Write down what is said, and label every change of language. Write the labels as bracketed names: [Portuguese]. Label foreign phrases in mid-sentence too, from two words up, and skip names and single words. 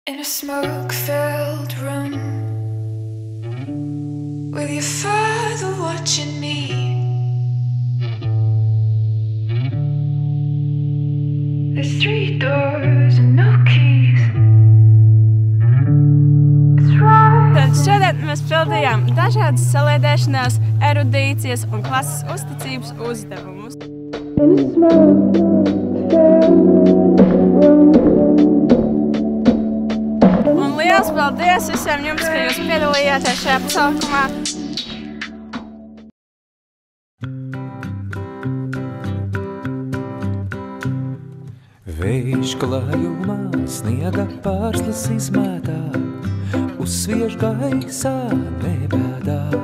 [English] In a smoke-filled room, with your father watching me, there's 3 doors and no keys. It's right. [Latvian] Tad šodien mēs pildījām dažādas saliedēšanās, erudīcijas un klases uzticības uzdevumus. [English] In a smoke-filled room. [Latvian] Liels paldies visiem jums, ka jūs piedalījāties šajā pasākumā. Vējš klājumā sniega pārslas izmētā, uzsviež gaisā nebēdā.